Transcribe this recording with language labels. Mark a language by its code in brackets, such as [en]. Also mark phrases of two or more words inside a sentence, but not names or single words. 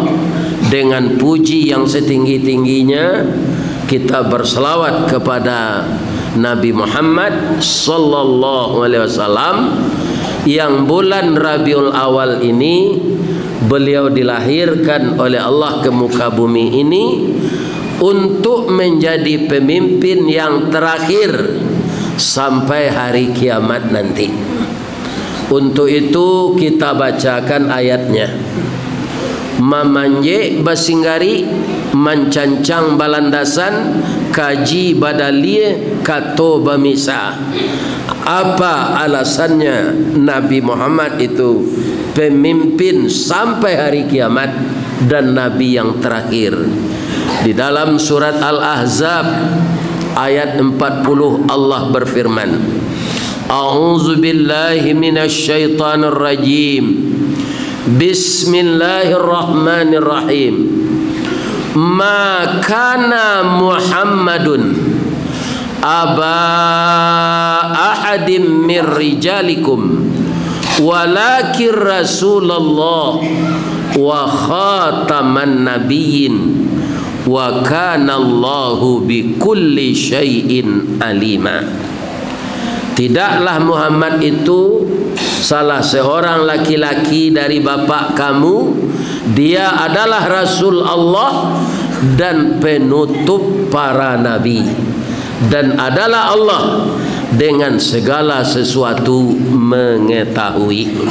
[id] dengan puji yang setinggi-tingginya, kita berselawat kepada Nabi Muhammad [ar] صلى الله عليه وسلم [id] yang bulan Rabiul Awal ini beliau dilahirkan oleh Allah ke muka bumi ini untuk menjadi pemimpin yang terakhir sampai hari kiamat nanti. Untuk itu kita bacakan ayatnya. [min] Mamanje basinggari mancancang balandasan kaji badalie kato bamisa. [id] Apa alasannya Nabi Muhammad itu pemimpin sampai hari kiamat dan Nabi yang terakhir? Di dalam surat Al-Ahzab ayat 40 Allah berfirman, [ar] أعوذ بالله من الشيطان الرجيم. بسم الله الرحمن الرحيم ما كان محمد أبا أحد من رجالكم ولكن رسول الله وخاتم النبيين وكان الله بكل شيء عليما. [id] Tidaklah Muhammad itu salah seorang laki-laki dari bapak kamu. Dia adalah Rasul Allah dan penutup para nabi, dan adalah Allah dengan segala sesuatu mengetahui.